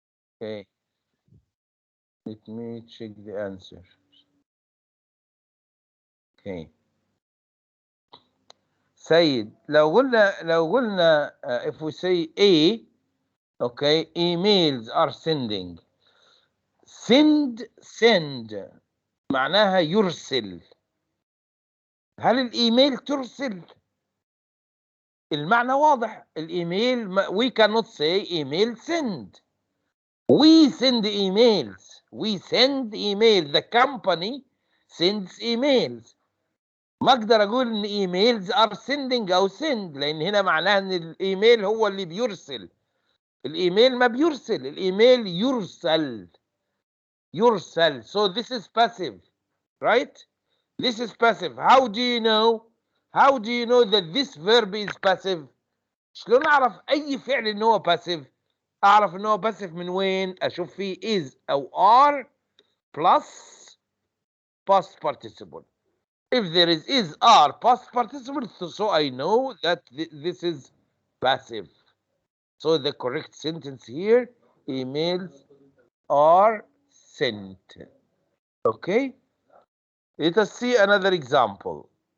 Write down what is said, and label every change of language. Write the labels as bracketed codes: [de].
[en] Okay. Let me check the answer. Okay. [ar] سيد لو قلنا [en] if we say A, okay, emails are sending. [ar] send معناها يرسل. هل الايميل ترسل؟ المعنى واضح. [en] الايميل we cannot say email send. We send emails. We send email. The company sends emails. [ar] ما اقدر اقول ان [en] emails are sending [ar] او send، لان هنا معناها ان الايميل هو اللي بيرسل. الايميل ما بيرسل، الايميل يرسل. يرسل. [en] So this is passive, right? This is passive. How do you know? How do you know that this verb is passive? [ar] شلون اعرف اي فعل ان هو passive؟ اعرف ان هو passive من وين؟ اشوف فيه is او are plus past participle. [en] If there is are past participle, so I know that this is passive. So the correct sentence here, emails are sent. Okay? Let us see another example.